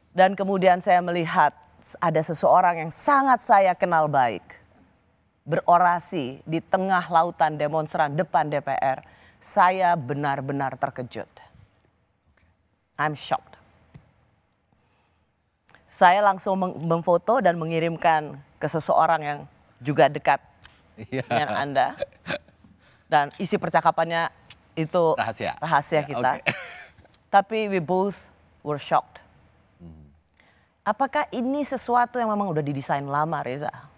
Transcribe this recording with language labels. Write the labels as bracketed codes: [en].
[id] dan kemudian saya melihat ada seseorang yang sangat saya kenal baik berorasi di tengah lautan demonstran depan DPR, saya benar-benar terkejut. [en] I'm shocked. [id] Saya langsung memfoto dan mengirimkan ke seseorang yang juga dekat dengan Anda. Dan isi percakapannya itu rahasia kita. [en] Okay. [id] Tapi [en] we both were shocked. [id] Apakah ini sesuatu yang memang udah didesain lama, Reza?